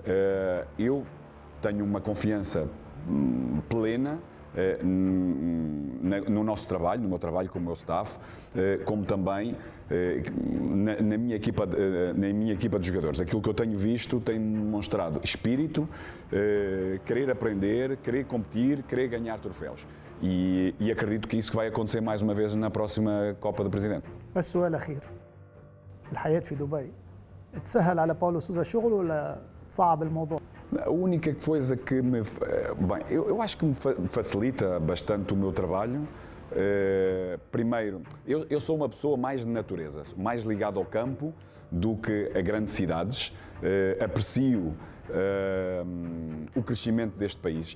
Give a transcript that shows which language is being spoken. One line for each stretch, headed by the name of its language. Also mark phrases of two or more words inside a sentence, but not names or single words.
Portuguese: Eu tenho uma confiança plena no nosso trabalho, no meu trabalho com o meu staff, como também na minha equipa de jogadores. Aquilo que eu tenho visto tem demonstrado espírito, querer aprender, querer competir, querer ganhar troféus. E acredito que isso vai acontecer mais uma vez na próxima Copa do Presidente.
Arabic: السؤال الأخير، الحياة في دبي تسهل على باولو سوزا شغل ولا صعب الموضوع؟
Portuguese: A única coisa que me... Bem, eu acho que me facilita bastante o meu trabalho. Primeiro, eu sou uma pessoa mais de natureza, mais ligado ao campo do que a grandes cidades. Aprecio o crescimento deste país.